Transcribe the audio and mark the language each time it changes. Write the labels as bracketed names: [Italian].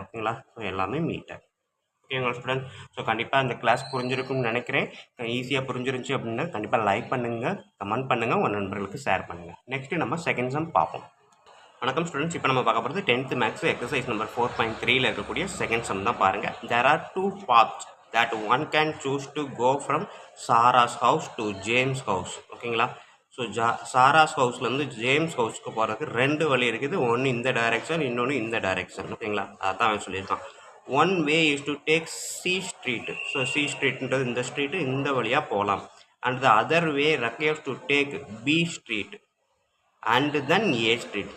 [Tamil] ஓகேங்களா ஸோ எல்லாமே மீட்டர். ஓகேங்களா ஸ்டூடெண்ட் ஸோ கண்டிப்பாக அந்த கிளாஸ் புரிஞ்சிருக்கும்னு நினைக்கிறேன். ஈஸியாக புரிஞ்சிருந்துச்சு அப்படின்னா கண்டிப்பாக லைக் பண்ணுங்கள், கமெண்ட் பண்ணுங்கள், உங்கள் நண்பர்களுக்கு ஷேர் பண்ணுங்கள். நெக்ஸ்ட்டு நம்ம செகண்ட் சம் பார்ப்போம். வணக்கம் ஸ்டூடெண்ட்ஸ். இப்போ நம்ம பார்க்க போகிறது 10th மேக்ஸ் எக்ஸசைஸ் நம்பர் 4.3ல இருக்கக்கூடிய செகண்ட் சம் தான் பாருங்கள். [English] There are 2 paths that one can choose to go from Sarah's house to James house. [Tamil] ஓகேங்களா ஸோ சாராஸ் ஹவுஸ்லேருந்து ஜேம்ஸ் ஹவுஸ்க்கு போகிறதுக்கு 2 வழி இருக்குது. ஒன்று இந்த டைரெக்ஷன், இன்னொன்று இந்த டைரெக்ஷன். ஓகேங்களா அதான் அவன் சொல்லியிருக்கான். [English] One way is to take C street. [Tamil] So C ஸ்ட்ரீட்ன்றது இந்த ஸ்ட்ரீட்டு, இந்த வழியாக போகலாம். [English] And the other way requires to take B street and then A street.